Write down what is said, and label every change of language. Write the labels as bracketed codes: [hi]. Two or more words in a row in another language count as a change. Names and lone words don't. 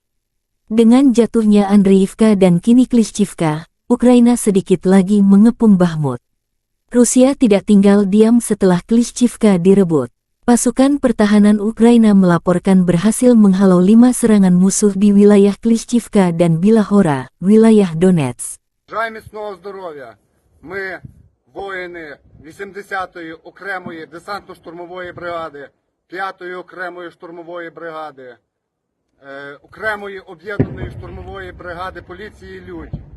[id] Dengan jatuhnya Andriivka dan kini Klishchivka, Ukraina sedikit lagi mengepung Bakhmut. Rusia tidak tinggal diam setelah Klishchivka direbut. Pasukan pertahanan Ukraina melaporkan berhasil menghalau 5 serangan musuh di wilayah Klishchivka dan Bilahora, wilayah Donetsk. [uk] Бажаю міцного здоров'я. Ми воїни 80-ї окремої десантно-штурмової бригади, 5-ї окремої штурмової бригади, окремої об'єднаної штурмової бригади поліції «Людь».